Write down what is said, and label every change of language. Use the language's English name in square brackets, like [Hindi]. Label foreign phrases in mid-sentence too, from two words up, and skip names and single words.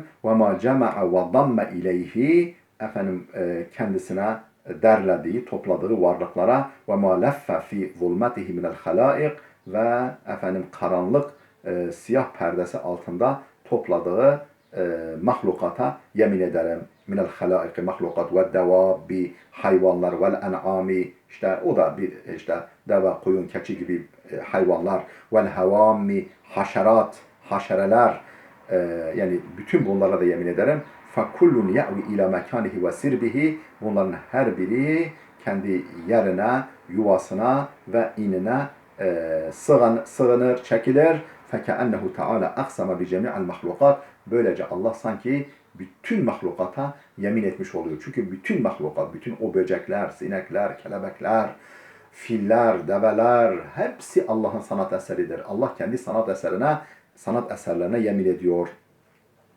[Arabic] وما جمع وضم إليه, [Turkish] kendisine derlediği, topladığı varlıklara, [Arabic] وما لف في ظلمته من الخلائق, [Turkish] ve karanlık siyah perdesi altında topladığı mahlukata yemin ederim. [Arabic] من الخلائق, [Turkish] mahlukat [Arabic] والدواب, [Turkish] hayvanlar [Arabic] والأنعام, [Turkish] işte o da bir deve, koyun, keçi gibi hayvanlar, [Arabic] والهوام, [Turkish] haşereler, yani bütün bunlara da yemin ederim. [Arabic] فَكُلُّنْ يَعْوِ اِلَى مَكَانِهِ وَسِرْبِهِ [Turkish] Bunların her biri kendi yerine, yuvasına ve inine sığınır, çekilir. [Arabic] فَكَأَنَّهُ تَعَالَى أَقْسَمَ بِجَمِعَ الْمَخْلُقَاتِ [Turkish] Böylece Allah sanki bütün mahlukata yemin etmiş oluyor. Çünkü bütün mahlukat, bütün o böcekler, sinekler, kelebekler, filler, develer, hepsi Allah'ın sanat eseridir. Allah kendi sanat eserlerine yemin ediyor.